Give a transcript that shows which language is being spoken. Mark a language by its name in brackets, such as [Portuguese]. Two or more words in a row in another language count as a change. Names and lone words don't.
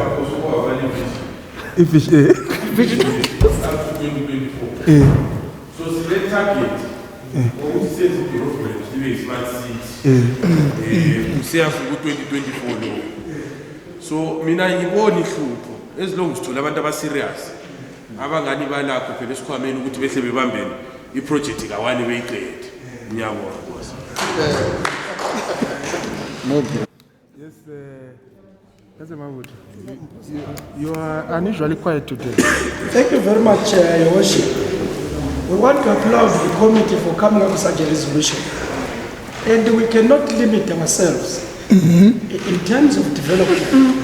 [English] If it's up to 2024. So the target, what we say is the government, the smart cities, we say after 2024 law. [North Ndebele] So mina ngibona ihlupho [English] as long as [North Ndebele] thola abantu aba serious abangani balakho phela esikhwameni ukuthi behle bebambene iproject kawani beyiqede. Ngiyabona boss. [English] Yes, Councillor Mabuti, you are unusually quiet today. Thank you very much, Your Worship. We want to applaud the committee for coming up with such a resolution. And we cannot limit ourselves in terms of development.